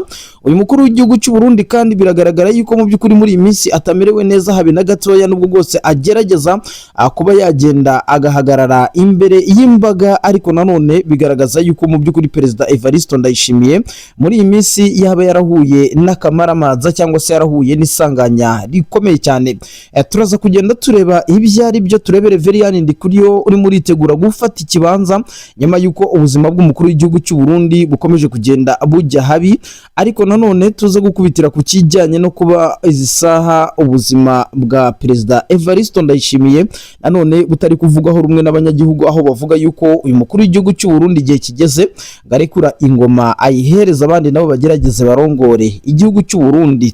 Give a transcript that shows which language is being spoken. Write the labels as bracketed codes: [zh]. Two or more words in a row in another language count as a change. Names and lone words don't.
[rw] Uyu mukuru w'igihugu cy'u Burundi kandi biragaragara yuko mu by'ukuri muri iyi minsi atamerewe neza habe na gatoya, nubwo bwose agerageza kuba yagenda agahagarara imbere y'imbaga. Ariko nanone bigaragaza yuko mu by'ukuri Perezida Evariste Ndayishimiye muri iyi minsi yaba yarahuye n'akamaramaza cyangwa se yarahuye n'isanganya rikomeye cyane. Turaza kugenda tureba ibyo ari byo, turebere Veriane Ndikuriyo uri muri itegura gufata ikibanza nyuma yuko ubuzima bw'umukuru w'igihugu cy'u Burundi bukomeje kugenda bujya habi. Ariko nanone tuza gukubitira ku kijyanye no kuba izi saha ubuzima bwa Perezida Evariste Ndayishimiye nanone butari kuvugwaho rumwe n'abanyagihugu, aho bavuga yuko uyu mukuru w'igihugu cy'u Burundi igihe kigeze ngarekura ingoma ayihereza abandi nabo bagerageze barongore igihugu cy'u Burundi.